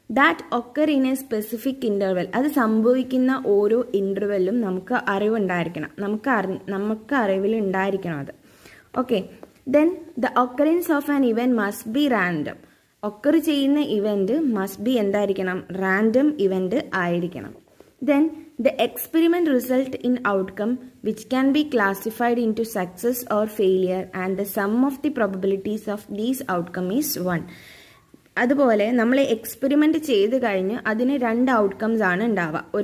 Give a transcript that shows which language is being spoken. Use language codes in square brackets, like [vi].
[en] that occur in a specific interval, [ml] അത് സംഭവിക്കുന്ന ഓരോ ഇൻ്റർവെല്ലും നമുക്ക് അറിവുണ്ടായിരിക്കണം, നമുക്ക് അറിവിൽ ഉണ്ടായിരിക്കണം അത്. [en] Okay, then the occurrence of an event must be random. [ml] Occur ചെയ്യുന്ന [en] event must be [ml] എന്തായിരിക്കണം? റാൻഡം ഇവൻറ്റ് ആയിരിക്കണം. [en] Then the experiment result in outcome which can be classified into success or failure and the sum of the probabilities of these outcome is 1. [ml] അതുപോലെ നമ്മൾ experiment ചെയ്ത് കഴിഞ്ഞ് അതിന് 2 outcomes ആണ് ഉണ്ടാവുക.